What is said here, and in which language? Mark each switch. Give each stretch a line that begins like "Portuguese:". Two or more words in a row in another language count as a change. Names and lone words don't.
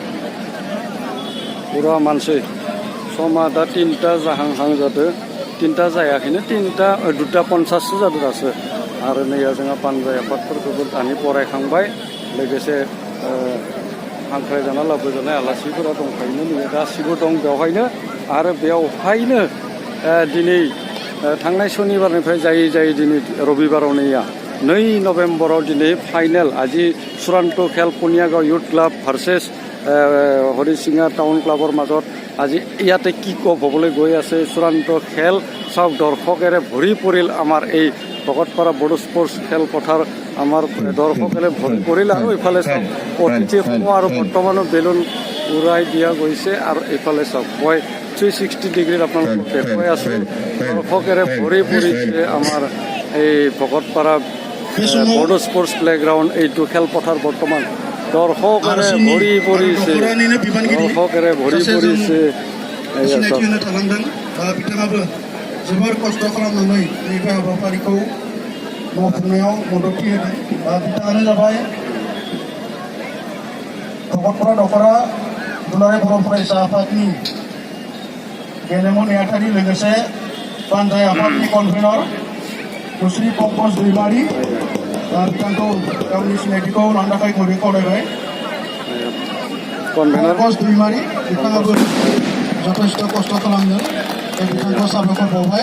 Bodo: पुरा मानसै समा दा 3टा जाहांहां जादों 3टा जायाखैनो 2:50 जादों दासो आरो नैया जोंहा पानजाय आफादफोरखौबो दानि बरायखांबाय लोगोसे हांख्रायजाना लाबोजानाय आलासिफोरा दंखायोनो नैया गासिबो दं बेवहायनो आरो बेवहायनो दिनै थांनाय सनिबारनिफ्राय जायै दिनै रबिबाराव नैया 2 नवेम्बराव दिनै फाइनेल
Assamese: আজি চূড়ান্ত খেল কুনিয়াগাঁও ইউথ ক্লাব ভাৰ্চেছ হৰিচিঙা টাউন ক্লাবৰ মাজত আজি ইয়াতে কিক অফ হ'বলৈ গৈ আছে চূড়ান্ত খেল চাওক দৰ্শকেৰে ভৰি পৰিল আমাৰ এই ভকতপাৰা বড়ো স্পৰ্টছ খেলপথাৰ আমাৰ দৰ্শকেৰে ভৰি পৰিল আৰু ইফালে চাওক অতিথিসমূহ আৰু বৰ্তমানো বেলুন উৰাই দিয়া গৈছে আৰু ইফালে চাওক মই 360 ডিগ্ৰীত আপোনালোকক দেখুৱাই আছোঁ দৰ্শকেৰে ভৰি পৰিছে আমাৰ এই ভকতপাৰা বড়ো স্পৰ্টছ প্লেগ্ৰাউণ্ড এইটো খেলপথাৰ বৰ্তমান দৰ্শকেৰে ভৰি পৰিছে
Bodo: बिथाङाबो जोबोर खस्थ' खालामनानै नैबे हाबाफारिखौ मावफुंनायाव मददथि होदों बिथाङानो जाबाय भकतपारा दख'रा दुलाराय बर' फरायसा आफादनि गेलेमु नेहाथारि लोगोसे पानजाय आफादनि कनभेनर मुस्रि पंकज दैमारि बिथांखौ गावनि सिनायथिखौ लानो थाखाय गुरै खावलायबाय पंकज दैमारि बिथाङाबो जथेस्थ' खस्थ' खालामदों बिथांखौ साबायखर बावबाय